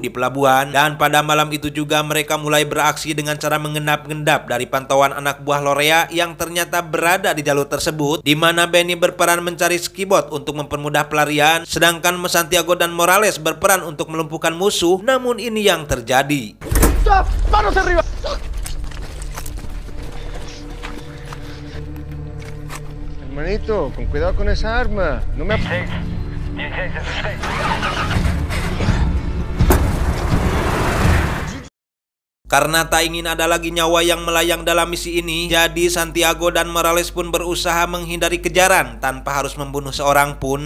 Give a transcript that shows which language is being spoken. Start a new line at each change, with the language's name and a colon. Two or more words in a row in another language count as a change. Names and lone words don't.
Indonesian: pelabuhan, dan pada malam itu juga mereka mulai beraksi dengan cara mengendap-endap dari pantauan anak buah Lorea yang ternyata berada di jalur tersebut, di mana Benny berperan mencari skibot untuk mempermudah pelarian, sedangkan Santiago dan Morales berperan untuk melumpuhkan musuh. Namun ini yang terjadi.
Spanish: Stop! Manos arriba! Hermanito, con cuidado con esa arma. No me
Indonesian: Karena tak ingin ada lagi nyawa yang melayang dalam misi ini, jadi Santiago dan Morales pun berusaha menghindari kejaran tanpa harus membunuh seorang pun.